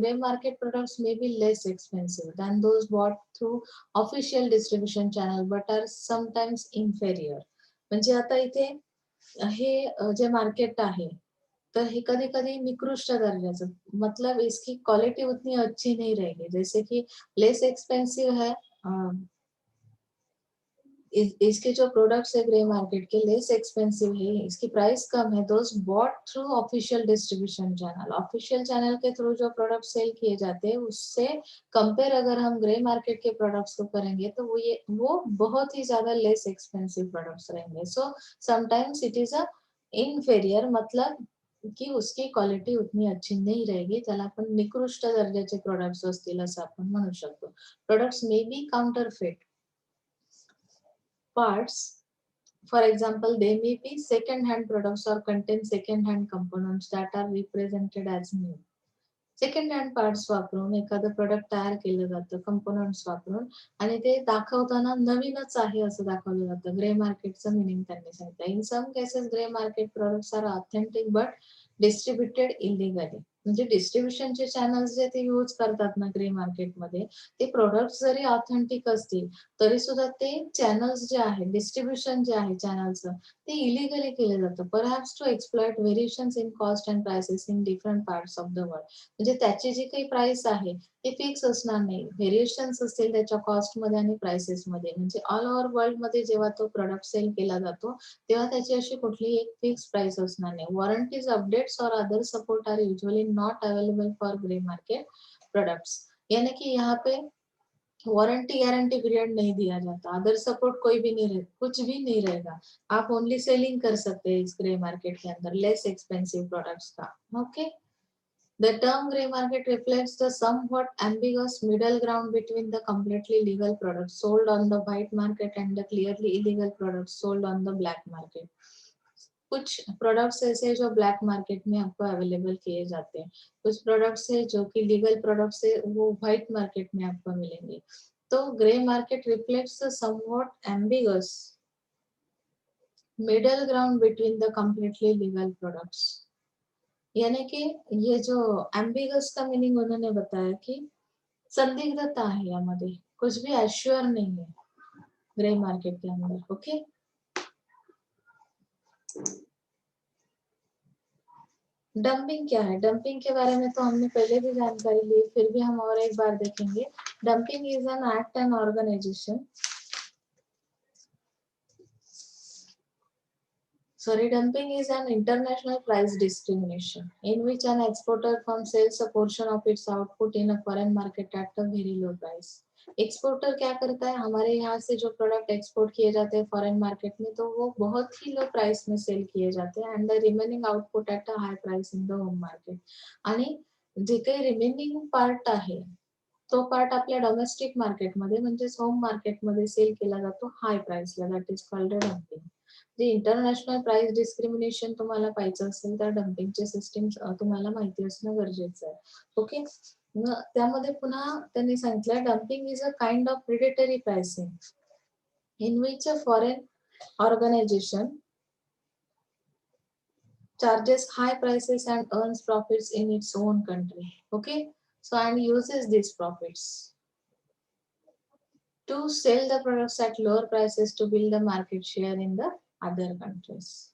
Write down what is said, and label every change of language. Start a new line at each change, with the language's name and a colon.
English: Grey market products may be less expensive than those bought through official distribution channel but are sometimes inferior.
Marathi: म्हणजे आता इथे हे जे market आहे तर हे कधी कधी निकृष्ट दर्जाचं,
Hindi: मतलब इसकी क्वालिटी उतनी अच्छी नहीं रहेगी. जैसे कि लेस एक्सपेंसिव है, इसके जो प्रोडक्ट्स है ग्रे मार्केट के लेस एक्सपेंसिव है, इसकी प्राइस कम है, those bot through official distribution channel. Official channel के थ्रू जो प्रोडक्ट सेल किए जाते हैं उससे कंपेयर अगर हम ग्रे मार्केट के प्रोडक्ट्स को करेंगे तो वो बहुत ही ज्यादा लेस एक्सपेंसिव प्रोडक्ट्स रहेंगे.
English: so sometimes it is a inferior,
Hindi: मतलब की उसकी क्वालिटी उतनी अच्छी नहीं रहेगी,
Marathi: त्याला आपण निकृष्ट दर्जाचे प्रोडक्ट्स असतील असं आपण म्हणू शकतो.
English: Products may be counterfeit parts. For example, they may be second-hand products or contain second-hand components that are represented as new.
Marathi: Second hand parts वापरून एखादं प्रोडक्ट तयार केलं जातं कंपोनंट्स वापरून, आणि ते दाखवताना नवीनच आहे असं दाखवलं जातं. ग्रे मार्केटचं मिनिंग त्यांनी सांगितलं.
English: In some cases grey market products are authentic but distributed illegally.
Marathi: म्हणजे डिस्ट्रीब्युशनचे चॅनल्स जे ते यूज करतात ना ग्रे मार्केटमध्ये, ते प्रॉडक्ट्स जरी ऑथेंटिक असतील, तरी सुद्धा ते चॅनल्स जे आहेत, डिस्ट्रिब्युशन जे आहे चॅनलचं, ते इलिगली केलं जातं.
English: Perhaps to exploit variations in cost and prices in different parts of the world.
Marathi: म्हणजे त्याची जी काही प्राइस आहे, ते फिक्स असणार नाही. व्हेरिएशन्स असतील त्याच्या कॉस्टमध्ये आणि प्राइसेसमध्ये. म्हणजे ऑल ओव्हर वर्ल्डमध्ये जेव्हा तो प्रॉडक्ट सेल केला जातो, तेव्हा त्याची अशी कुठलीही एक फिक्स प्राइस असणार नाही.
English: Warranties, updates और other support are usually not available for grey market products.
Hindi: यानी कि यहाँ पे वारंटी गारंटी पीरियड नहीं दिया जाता, अदर सपोर्ट कोई भी नहीं रहे, कुछ भी नहीं रहेगा. आप ओनली सेलिंग कर सकते हैं इस ग्रे मार्केट के अंदर लेस एक्सपेंसिव प्रोडक्ट्स का. Okay.
English: The term grey market reflects the somewhat ambiguous middle ground between the completely legal products sold on the white market and the clearly illegal products sold on the black market.
Hindi: कुछ products ऐसे हैं जो black market में आपको available किए जाते हैं, कुछ प्रोडक्ट्स है जो कि लीगल प्रोडक्ट्स है वो व्हाइट मार्केट में आपको मिलेंगे.
English: तो grey market reflects the somewhat ambiguous middle ground between the completely legal products.
Hindi: यानी कि ये जो एम्बिगस का मीनिंग उन्होंने बताया कि संदिग्धता है यामध्ये, कुछ भी एश्योर नहीं है ग्रे मार्केट के अंदर. ओके. डंपिंग क्या है? डंपिंग के बारे में तो हमने पहले भी जानकारी ली, फिर भी हम और एक बार देखेंगे.
English: Dumping is an act and organisation. Dumping is an international price discrimination in which an exporter firm sells a portion of its output in a foreign market at a very low price.
Hindi: Exporter क्या करता है, हमारे यहाँ से जो product export किए जाते हैं फॉरेन मार्केट में, तो वो बहुत ही लो प्राइस में सेल किए जाते हैं
English: And the remaining output at a high price in the home market.
Marathi: आणि जे काही रिमेनिंग पार्ट आहे तो पार्ट आपल्या डोमेस्टिक मार्केटमध्ये म्हणजेच होम मार्केटमध्ये सेल केला जातो हाय प्राइसला.
English: That is called dumping.
Marathi: जे इंटरनॅशनल प्राइस डिस्क्रिमिनेशन तुम्हाला पाहिजे असेल तर डम्पिंगचे सिस्टीम तुम्हाला माहिती असणं गरजेचं आहे. ओके. त्यामध्ये पुन्हा त्यांनी सांगितलं
English: Dumping is a kind of predatory pricing in which a foreign organisation charges high prices and earns profits in its own country. Okay. So and uses these profits to sell the products at lower prices to build a market share in the other countries.